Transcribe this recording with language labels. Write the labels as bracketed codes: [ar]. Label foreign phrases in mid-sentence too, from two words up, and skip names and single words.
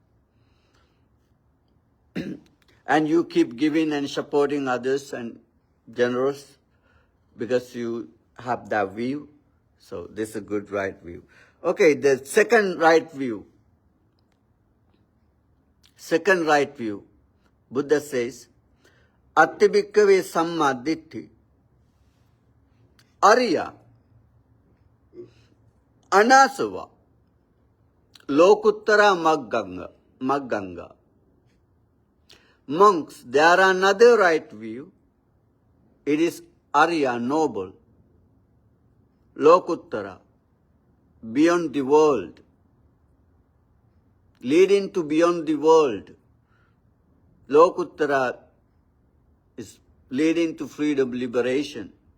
[en] And you keep giving and supporting others and generous because you have that view. So this is a good right view. Okay, the second right view. Second right view. Buddha says, [pi] Attibhikkave samma ditti. Arya. Anasava. Lokuttara magganga. [en] Monks, there are another right view. It is Arya, noble. Lokuttara, beyond the world. Leading to beyond the world. Lokuttara is leading to freedom, liberation.